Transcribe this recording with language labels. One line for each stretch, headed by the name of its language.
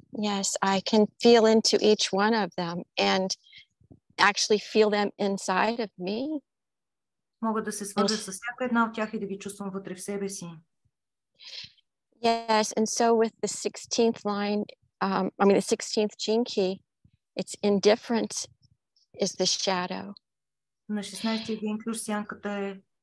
English: Yes, I can feel into each one of them and actually feel them inside of me.
Bulgarian: Мога да се свържа с всяка една от тях и да ги чувствам вътре в себе си.
English: Yes, and so with the 16th line, the 16th gene key, it's indifference is the shadow.
Bulgarian: На 16-тия ген ключ сянката е